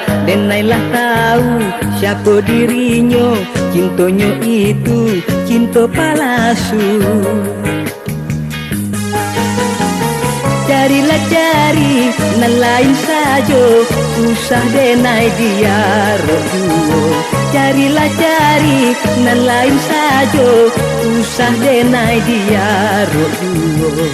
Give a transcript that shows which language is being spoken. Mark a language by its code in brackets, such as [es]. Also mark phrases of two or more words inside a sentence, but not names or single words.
[id] Dan nailah tahu siapa dirinya, cintanya itu cinta palsu. [min] Carilah cari, nan lain saja, usah denai dia rojuo. Carilah cari, nan lain saja, usah denai dia rojuo.